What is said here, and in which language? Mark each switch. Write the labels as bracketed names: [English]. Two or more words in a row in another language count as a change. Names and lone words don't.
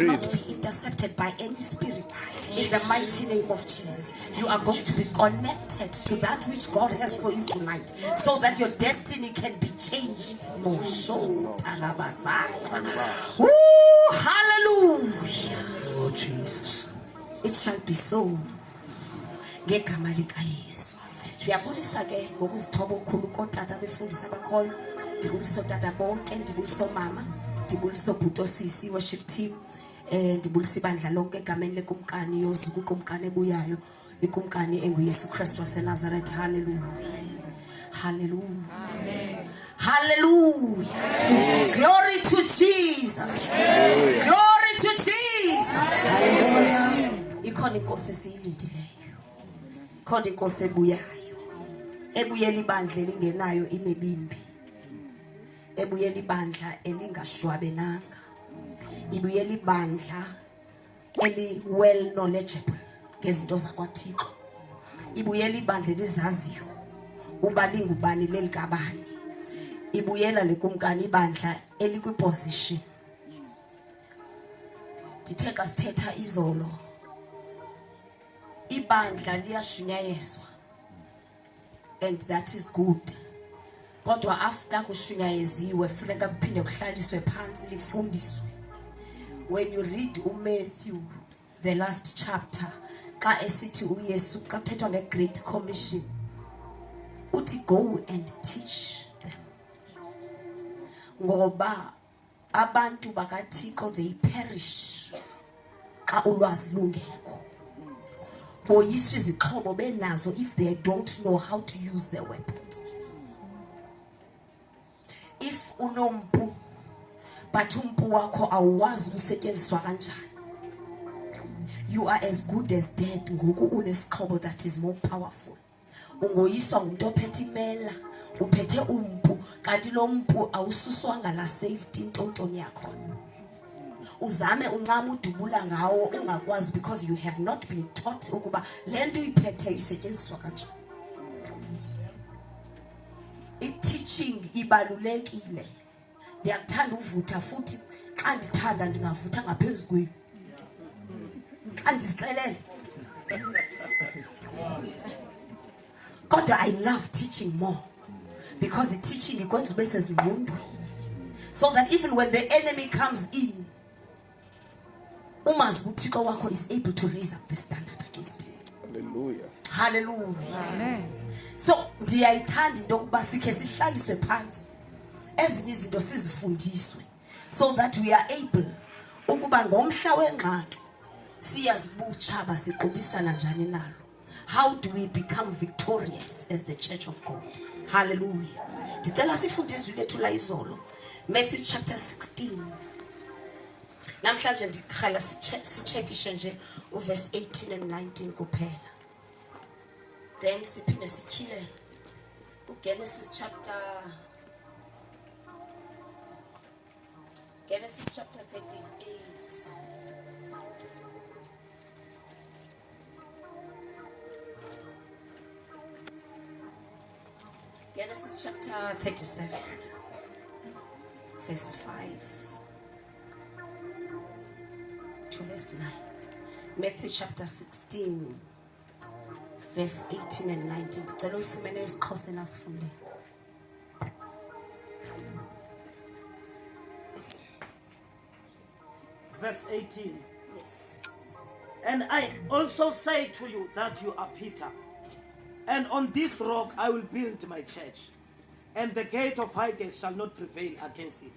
[English] Not be intercepted by any spirit. In the mighty name of Jesus, you are going to be connected to that which God has for you tonight, so that your destiny can be changed. Woo, hallelujah. Oh Jesus. It shall be so. [Xhosa] Ngegama lika Yesu. Ndiyabulisa ke ngokuzithoba okukhulu kotata befundisa abakhoyo. Ndibulisa otata bonke, ndibulisa omama, ndibulisa obhuti osisi [English] worship team. [Xhosa] Ndibulisa ibandla lonke egameni lekumkani yozuku kumkani ebuyayo, ikumkani enguYesu Kristu waseNazaretha. [English] Hallelujah. Hallelujah. Amen. Hallelujah. Jesus. Glory to Jesus. Amen. Glory to Jesus. [Xhosa] Ikhona inkosi esiyilindileyo. Ikhona inkosi ebuyayo. Ebuyela ibandla elingenayo imibimbi. Ebuyela ibandla elingashwabenanga. Ibuyela ibandla [English] well knowledgeable [Xhosa] ngezinto zakwaThixo. Ibuyela ibandla elizaziyo ubalinga ubani lelikabani ibuyela lekumkani ibandla elikwiposition. Ndithe xa sithetha izolo ibandla liyashunyayezwa, [English] and that is good. [Xhosa] Kodwa after kushunyayeziwe funeka kuphinde kuhlaliswe phansi lifundiswe. [English] When you read uMatthew the last chapter, [Xhosa] xa esithi uYesu xa kuthethwa nge-Great Commission uthi [English] go and teach them. [Xhosa] Ngoba abantu bakaThixo [English] they perish [Xhosa] xa ulwazi lungekho. Boyiswa izixhobo benazo [English] if they don't know how to use their weapons. [Xhosa] If unompu but umpu wakho awazi usetyenziswa kanjani, [English] you are as good as dead [Xhosa] ngoku unesixhobo [English] that is more powerful. [Xhosa] Ungoyiswa ngumuntu ophethe imela, uphethe umpu, kanti lo mpu awususwanga la safety intontoni yakho. Uzame uncama udubula ngawo ungakwazi [English] because you have not been taught [Xhosa] ukuba lento iphethe isetyenziswa kanjani. I-teaching ibalulekile. Ndiyakuthanda uvutha futhi xa ndithanda ndingavutha ngaphezulu kwenu. Xa ndizixelele. Kodwa [English] I love teaching more because the teaching [Xhosa] ikwenza ube sezingqondweni, [English] so that even when the enemy comes in, [Xhosa] umazi uThixo wakho [English] is able to raise up the standard against him. Hallelujah. Hallelujah. Amen. [Xhosa] So ndiyayithanda into yokuba sikhe sihlaliswe phansi ezinye izinto sizifundiswe, [English] so that we are able [Xhosa] ukuba ngomhla wengxaki siyazi ubutshaba siqubisana njani nalo. [English] How do we become victorious as the church of God? Hallelujah. [Xhosa] Ndicela sifundiswe lethu la izolo Matthew chapter 16. Namhlanje ndikhala sichekishe nje uverse 18 and 19 kuphela. Then siphinde sikhile Genesis chapter 38. [English] Genesis chapter 37, verse 5 to verse 9. Matthew chapter 16, verse 18 and 19. [Xhosa] Ndicela uyifumene isiXhosa nasifunde. [English] Verse 18. Yes. And I also say to you that you are Peter, and on this rock I will build my church, and the gate of Hades shall not prevail against it.